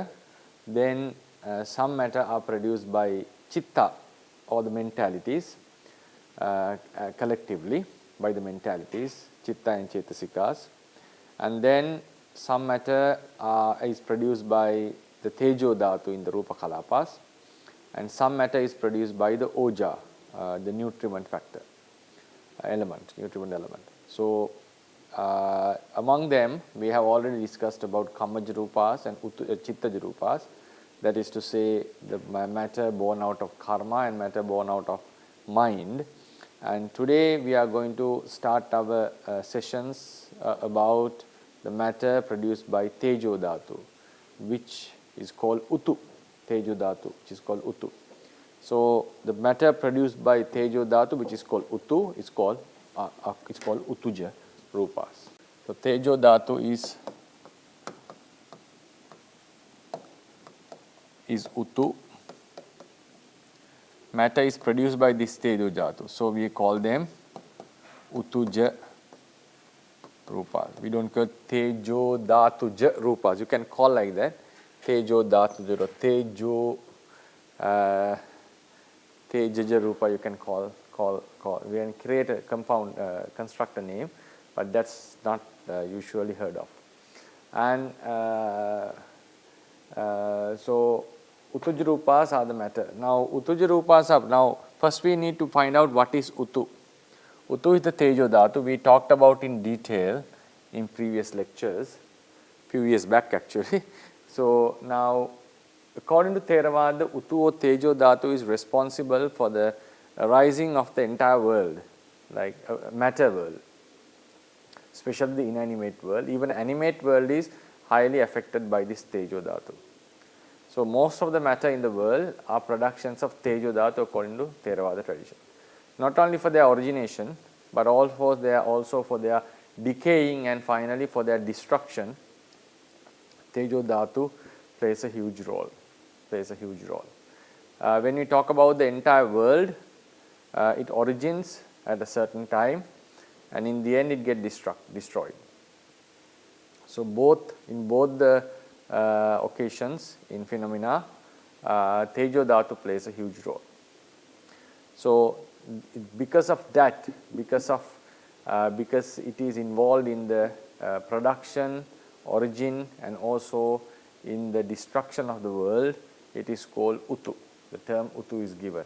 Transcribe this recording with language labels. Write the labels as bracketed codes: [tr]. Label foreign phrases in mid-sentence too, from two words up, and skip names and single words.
[en] Then some matter are produced by chitta or the mentalities, collectively by the mentalities, chitta and cetasikas. And then some matter is produced by the [pi] tejo dhatu [en] in the [pi] rupa kalapas, [en] and some matter is produced by the oja, the nutriment factor nutriment element. So among them we have already discussed about [pi] kammaja rūpas [en] and [pi] chittaja rūpas, [en] that is to say the matter born out of karma and matter born out of mind. And today we are going to start our sessions about the matter produced by [pi] tejo dhatu, [en] which is called utu, [pi] tejo dhatu, [en] which is called utu. So the matter produced by [pi] tejo dhatu, [en] which is called utu, is called [pi] utuja rūpas. [en] So [pi] tejo dhatu [en] is utu. Matter is produced by this [pi] tejo dhatu, [en] so we call them [pi] utuja rūpas. [en] We don't call [pi] tejo dhatuja rūpas. [en] You can call like that, [pi] tejo dhatuja or tejo tejaja rūpa. [en] You can call. We can create a compound, construct a name, but that's not usually heard of. And so [pi] utuja rūpas [en] are the matter. Now [pi] utuja rūpas [en] are, now first we need to find out what is utu. Utu is the [pi] tejo dhatu. [en] We talked about in detail in previous lectures, few years back actually. So now according to Theravada, utu or [pi] tejo dhatu [en] is responsible for the arising of the entire world, like matter world, especially the inanimate world. Even animate world is highly affected by this [pi] tejo dhatu. [en] So most of the matter in the world are productions of [pi] tejo dhatu [en] according to Theravada tradition. Not only for their origination, but also for their decaying and finally for their destruction. [pi] Tejo dhatu [en] plays a huge role. When we talk about the entire world, it origins at a certain time, and in the end it gets destroyed. So in both the occasions, in phenomena, [pi] tejo dhatu [en] plays a huge role. So because of that, because it is involved in the production, origin, and also in the destruction of the world, it is called utu. The term utu is given.